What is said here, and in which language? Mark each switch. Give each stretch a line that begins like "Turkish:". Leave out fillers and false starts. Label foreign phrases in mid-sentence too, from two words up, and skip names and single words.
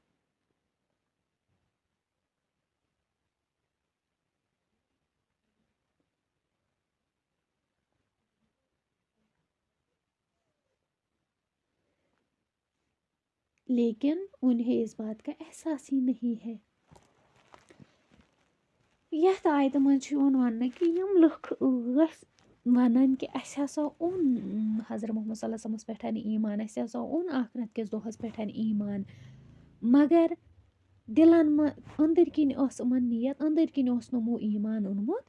Urdu: لیکن انہیں اس بات کا احساس ہی نہیں ہے.
Kashmiri: यह आयत मज वन कि यम लुख वन कि अस हसा ओन हज़रत मोहम्मद
Arabic: صلى الله عليه وسلم
Kashmiri: पे ईमान, अस हसा ओन आखरत किस दोहस पे ईमान, मगर दिलन अंदर किन नियत, अंदर किन नमो ईमान ओनमुत।